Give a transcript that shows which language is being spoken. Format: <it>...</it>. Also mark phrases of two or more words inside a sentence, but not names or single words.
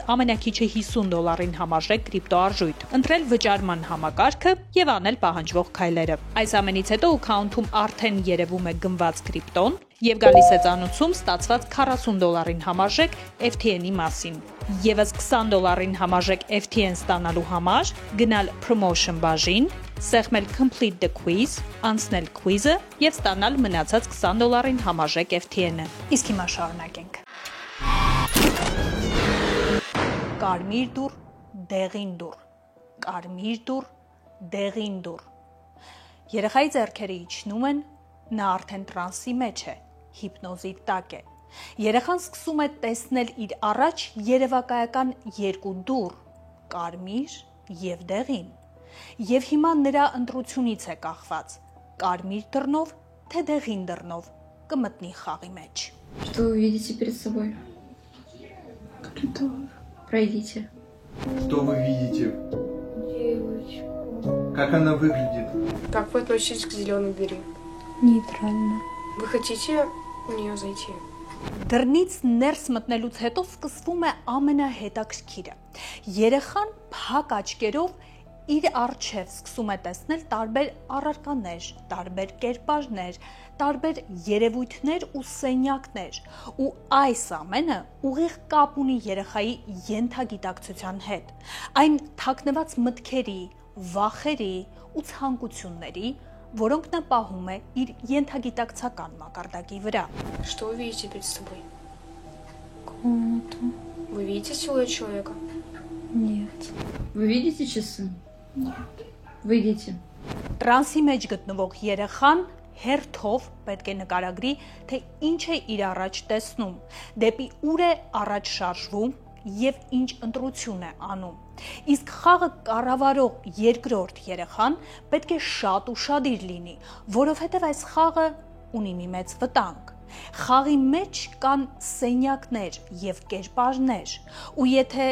<hy>ամենակիչը $50-ին համարժեք կրիպտո արժույթ, ընտրել վճարման համակարգը եւ անել պահանջվող քայլերը։ Այս ամենից հետո account-ում արդեն երևում է գնված կրիպտոն եւ գալիս է ծանուցում ստացված $40-ին համարժեք FTN-ի մասին։ Եվս $20-ին համարժեք FTN ստանալու համար գնալ promotion բաժին, սեղմել</hy> <en>complete the quiz,</en> <hy>անցնել quiz-ը եւ ստանալ մնացած $20-ին համարժեք FTN-ը։ Իսկ հիմա շարունակենք։ Կարմիր դուռ, դեղին դուռ, կարմիր դուռ, դեղին դուռ։ Երեխայի ձեռքերը իջնում են, նա արդեն տրանսի մեջ է, հիպնոզի տակ է։ Երեխան սկսում է տեսնել իր առաջ երևակայական երկու դուռ, կարմիր եւ դեղին։ Եվ հիմա նրա ընտրությունից է կախված՝ կարմիր դռնով, թե դեղին դռնով կմտնի խաղի մեջ։</hy> <ru>Что вы видите перед собой? Пройдите. Что вы видите? Девочку. Как она выглядит? Как вы относитесь к зеленой двери?</ru> <hy>Նեյտրալն</hy> <ru>Вы хотите в нее зайти?</ru> <hy>Դռնից ներս մտնելուց հետո սկսվում է ամենահետաքրքիրը։ Երեխան փակ աչքերով իր առջև սկսում է տեսնել տարբեր առարկաներ, տարբեր կերպարներ, տարբեր երևույթներ ու սենյակներ, ու այս ամենը ուղիղ կապ ունի երեխայի ենթագիտակցության հետ, այն թաքնված մտքերի, վախերի ու ցանկությունների, որոնք նա պահում է իր ենթագիտակցական մակարդակի վրա։</hy> <ru>Что вы видите перед собой? Комнату. Вы видите силуэт человека? Нет. Вы видите часы? Нет. Выйдите.</ru> <hy>Տրանսի մեջ գտնվող երեխան հերթով պետք է նկարագրի, թե ինչ է իր առաջ տեսնում, դեպի ուր է առաջ շարժվում եւ ինչ ընտրություն է անում։ Իսկ խաղը կառավարող երկրորդ երեխան պետք է շատ ուշադիր լինի, որովհետեւ այս խաղը ունի մի մեծ վտանգ։ Խաղի մեջ կան սենյակներ եւ կերպարներ, ու եթե</hy>